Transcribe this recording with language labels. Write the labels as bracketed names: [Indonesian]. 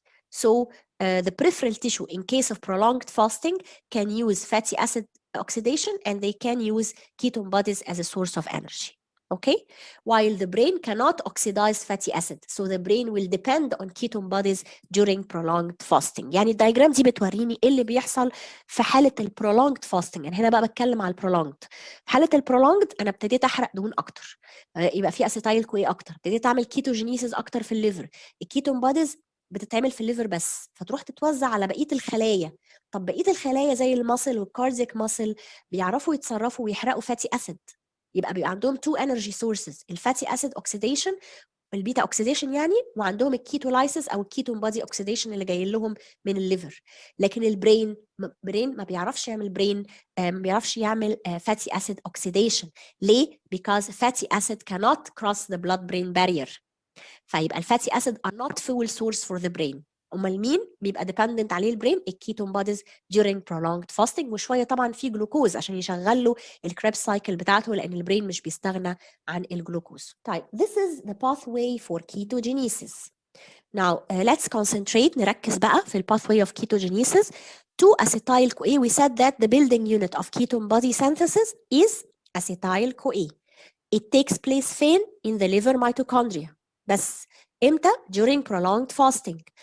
[English] So the peripheral tissue in case of prolonged fasting can use fatty acid oxidation and they can use ketone bodies as a source of energy. Okay, while the brain cannot oxidize fatty acid, so the brain will depend on ketone bodies during prolonged fasting. [Arabic] يعني الدايجرام دي بتوريني ايه اللي بيحصل في حالة البرولونجد فاستنج. يعني هنا بقى بتكلم على البرولونجد. في حالة البرولونجد انا ابتديت احرق دهون اكتر، يبقى في اسيتايل كوي اكتر، ابتديت اعمل كيتوجينيسيس اكتر في الليفر. الكيتون بوديز بتتعمل في الليفر بس، فتروح تتوزع على بقيه الخلايا. طب بقيه الخلايا زي المصل والكاردياك مصل بيعرفوا يتصرفوا ويحرقوا فاتي اسيد، يبقى بيبقى عندهم تو انرجي سورسز، الفاتي اسيد اوكسيديشن البيتا اوكسيديشن يعني، وعندهم الكيتولايسيس او الكيتون بادي اوكسيديشن اللي جاي لهم من الليفر. لكن البرين ما بيعرفش يعمل ما بيعرفش يعمل [English] fatty acid oxidation. ليه؟ because fatty acid cannot cross the blood brain barrier. [Arabic] فيبقى الفاتي اسيد [English] are not fuel source for the brain. [Arabic] امال مين بيبقى dependent عليه البرين؟ الكيتون بوديز [English] during prolonged fasting، [Arabic] وشويه طبعا في جلوكوز عشان يشغل له الكريبس سايكل بتاعته، لان البرين مش بيستغنى عن الجلوكوز. [English] طيب this is the pathway for ketogenesis. Now let's concentrate، [Arabic] نركز بقى في [English] pathway of ketogenesis. 2-acetyl-CoA. We said that the building unit of ketone body synthesis is acetyl-CoA. It takes place فين؟ in the liver mitochondria. [Arabic] بس امتى؟ [English] during prolonged fasting.